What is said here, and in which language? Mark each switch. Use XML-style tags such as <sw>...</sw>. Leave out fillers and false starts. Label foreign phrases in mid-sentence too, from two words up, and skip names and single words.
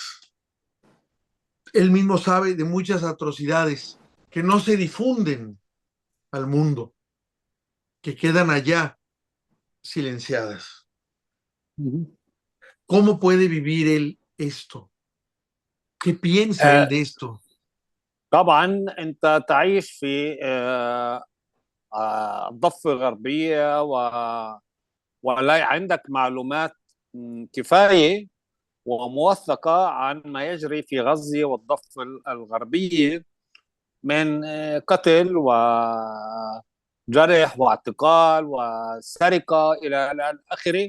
<es>Él mismo sabe de muchas atrocidades que no se difunden al mundo, que quedan allá silenciadas. ¿Cómo puede vivir él esto? ¿Qué piensa él de esto?</es> <ar>طبعا انت تعيش في الضفة الغربية ولا عندك معلومات كفاية وموثقة عن ما يجري في غزة والضفة الغربية من قتل وجرح واعتقال وسرقة إلى آخره.</ar>